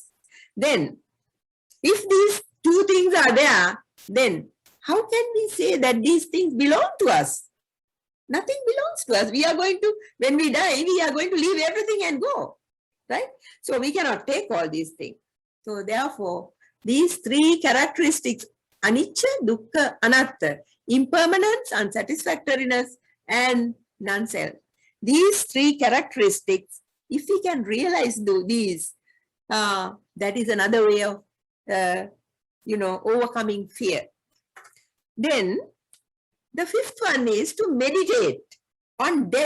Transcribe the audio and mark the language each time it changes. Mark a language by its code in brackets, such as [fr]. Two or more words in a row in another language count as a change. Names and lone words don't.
[en] Then, if these two things are there, then how can we say that these things belong to us? Nothing belongs to us. We are going to, when we die, we are going to leave everything and go, right? So we cannot take all these things. So therefore, these three characteristics, [pi] anicca, dukkha, anatta, [en] impermanence, unsatisfactoriness, and non-self. These three characteristics, if we can realize these, that is another way of, overcoming fear. Then the fifth one is to meditate on death.